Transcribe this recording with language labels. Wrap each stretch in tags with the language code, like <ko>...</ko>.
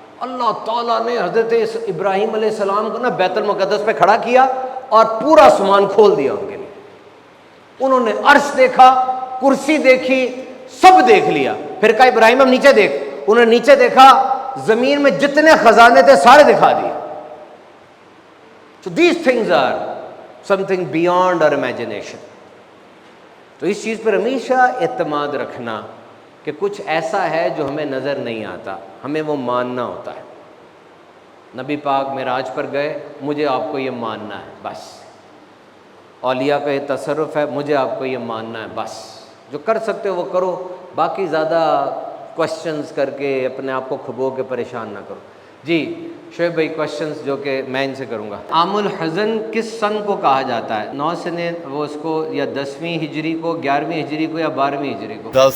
<ur>اللہ تعالیٰ نے حضرت ابراہیم علیہ السلام کو نا بیت المقدس پہ کھڑا کیا اور پورا آسمان کھول دیا ان کے لیے. انہوں نے عرش دیکھا, کرسی دیکھی, سب دیکھ لیا. پھر کہا ابراہیم ہم نیچے دیکھ. انہوں نے نیچے دیکھا, زمین میں جتنے خزانے تھے سارے دکھا دیے.</ur> <en>So these things are something beyond our imagination.</en> <ur>تو اس چیز پر ہمیشہ اعتماد رکھنا کہ کچھ ایسا ہے جو ہمیں نظر نہیں آتا, ہمیں وہ ماننا ہوتا ہے. نبی پاک معراج پر گئے، مجھے آپ کو یہ ماننا ہے بس، اولیاء کا یہ تصرف ہے، مجھے آپ کو یہ ماننا ہے بس، جو کر سکتے ہو وہ کرو، باقی زیادہ کوشچنز کر کے اپنے آپ کو کھبو کے پریشان نہ کرو۔ جی شعیب بھائی کوشچنز جو کہ میں ان سے کروں گا۔ عام الحزن کس سن کو کہا جاتا ہے؟ 9 سنیں وہ اس کو یا 10ویں ہجری کو، 11ویں ہجری کو یا 12ویں ہجری کو؟</ur>